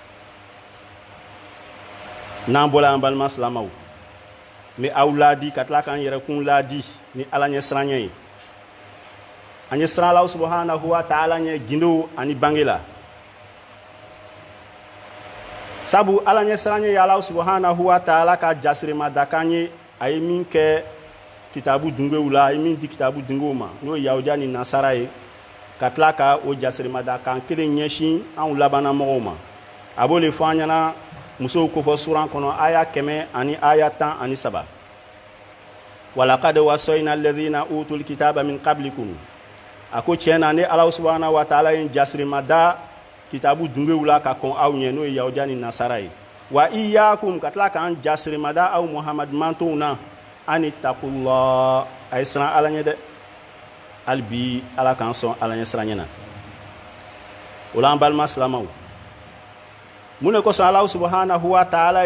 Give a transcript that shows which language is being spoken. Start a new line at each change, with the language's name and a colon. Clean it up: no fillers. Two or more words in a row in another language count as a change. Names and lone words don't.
Bambara: n'an bɔla an balima silamaw n bɛ aw ladi ka tila k'an yɛrɛkun ladi ni Ala ɲɛ siranɲɛ ye an ye siran Ala
Arabic: سبحانه وتعالى
Bambara: ɲɛ gindow ani bange la sabu Ala ɲɛ siranɲɛ ye Ala
Arabic: سبحانه وتعالى
Bambara: ka jasiremadakan ye a ye min kɛ kitabu dungew la a ye min di kitabu dungew ma n'o ye yahudiya ni nasara ye ka tila ka o jasiremadakan kelen ɲɛsin anw labanamɔgɔw ma a b'o le fɔ an ɲɛna musow kofɔ suran kɔnɔ aya 100 ani aya 13
Arabic: ولقد وصينا الذين أوتوا الكتاب من قبلكم
Bambara: a ko tiɲɛ na ne Ala
Arabic: سبحانه وتعالى
Bambara: ye jasiremada kitabu dungew la ka kɔn aw ɲɛ n'o ye yahudiya ni nasara ye
Arabic: وإياكم
Bambara: ka tila k'an jasiremada aw Muhamad mantonw na
Arabic: أن اتقوا الله
Bambara: a ye siran Ala ɲɛ dɛ hali bi Ala k'an sɔn Ala ɲɛ siranɲɛ na o la an balima silamaw mun de kosɔn Ala
Arabic: سبحانه وتعالى